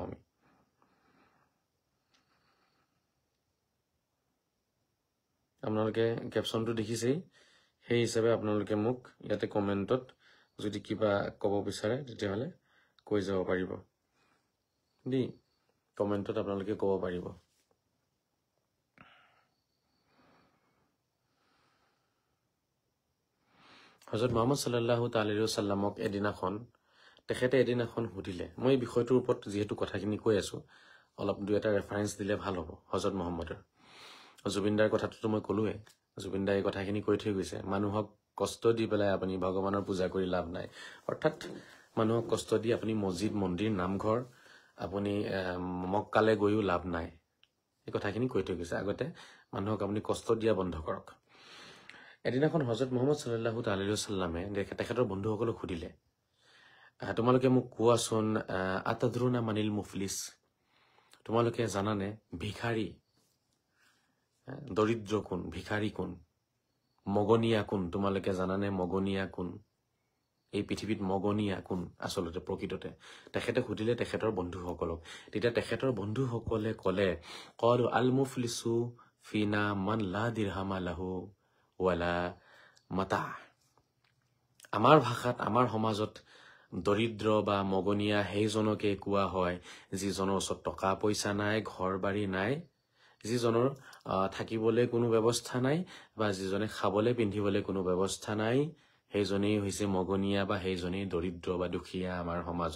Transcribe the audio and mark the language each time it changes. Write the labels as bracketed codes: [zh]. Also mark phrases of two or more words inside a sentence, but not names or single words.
[as] আমি আপোনালোকে কেপশ্যনটো দেখিছেই, সেই হিচাপে আপোনালোকে মোক ইয়াতে কমেণ্টত যদি কিবা ক'ব বিচাৰে তেতিয়াহ'লে কৈ যাব পাৰিব দেই। কমেণ্টত আপোনালোকে ক'ব পাৰিব। হজৰত মুহাম্মদ [ar] صلى الله تعالى عليه وسلم [as] তেখেতে এদিনাখন সুধিলে, মই এই বিষয়টোৰ ওপৰত যিহেতু কথাখিনি কৈ আছো, অলপ দুই এটা ৰেফাৰেঞ্চ দিলে ভাল হ'ব। হজৰত মুহাম্মদৰ জুবিনদাৰ কথাটোতো মই ক'লোৱে। জুবিনদাই এই কথাখিনি কৈ থৈ গৈছে, মানুহক কষ্ট দি পেলাই আপুনি ভগৱানৰ পূজা কৰি লাভ নাই। অৰ্থাৎ মানুহক কষ্ট দি আপুনি মছজিদ মন্দিৰ নামঘৰ আপুনি মক্কালে গৈও লাভ নাই। এই কথাখিনি কৈ থৈ গৈছে। আগতে মানুহক আপুনি কষ্ট দিয়া বন্ধ কৰক। এদিনাখন হজৰত মুহাম্মদ [ar] صلى الله تعالى عليه وسلم [as] তেখেতৰ বন্ধুসকলক সুধিলে, তোমালোকে মোক কোৱাচোন, [ar] أتدرون ما المفلس, [as] তোমালোকে জানানে ভিখাৰী দৰিদ্ৰ কোন, ভিখাৰী কোন, মগনীয়া কোন? তোমালোকে জানানে মগনীয়া কোন? এই পৃথিৱীত মগনীয়া কোন আচলতে প্ৰকৃততে? তেখেতে সুধিলে তেখেতৰ বন্ধুসকলক। তেতিয়া তেখেতৰ বন্ধুসকলে ক'লে, [ar] قالوا المفلس فينا من لا درهم له ولا متاع. [as] আমাৰ ভাষাত, আমাৰ সমাজত দৰিদ্ৰ বা মগনীয়া সেইজনকে কোৱা হয় যিজনৰ ওচৰত টকা পইচা নাই, ঘৰ বাৰী নাই, যিজনৰ থাকিবলৈ কোনো ব্যৱস্থা নাই, বা যিজনে খাবলৈ পিন্ধিবলৈ কোনো ব্যৱস্থা নাই, সেইজনেই হৈছে মগনীয়া বা সেইজনেই দৰিদ্ৰ বা দুখীয়া আমাৰ সমাজত।